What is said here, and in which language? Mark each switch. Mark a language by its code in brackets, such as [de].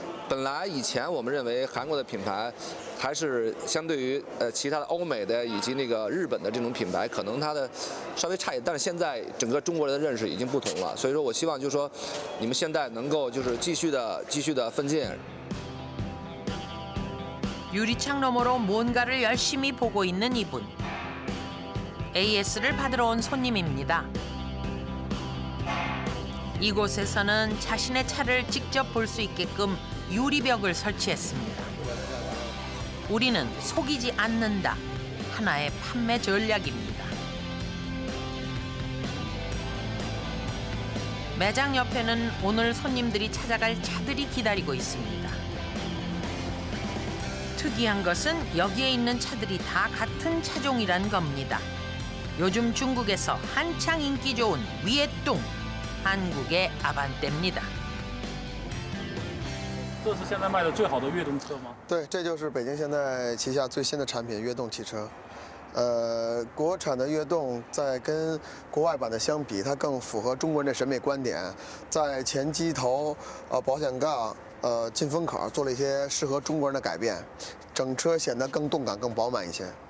[zh] 本来以前我们认为韩国的品牌还是相对于其他的欧美的以及那个日本的这种品牌，可能它的稍微差一点，但是现在整个中国人的认识已经不同了。所以说我希望就是说，你们现在能够就是继续的奋进。 [ko] 유리창 너머로 뭔가를 열심히 보고 있는 이분. AS를 받으러 온 손님입니다. 이곳에서는 자신의 차를 직접 볼 수 있게끔 유리벽을 설치했습니다. 우리는 속이지 않는다. 하나의 판매 전략입니다. 매장 옆에는 오늘 손님들이 찾아갈 차들이 기다리고 있습니다. 특이한 것은 여기에 있는 차들이 다 같은 차종이란 겁니다. 요즘 중국에서 한창 인기 좋은 위에뚱, 한국의 아반떼입니다. [zh] 这是现在卖的最好的悦动车吗？对，这就是北京现在旗下最新的产品——悦动汽车。国产的悦动在跟国外版的相比，它更符合中国人的审美观点，在前机头、保险杠、进风口做了一些适合中国人的改变，整车显得更动感、更饱满一些。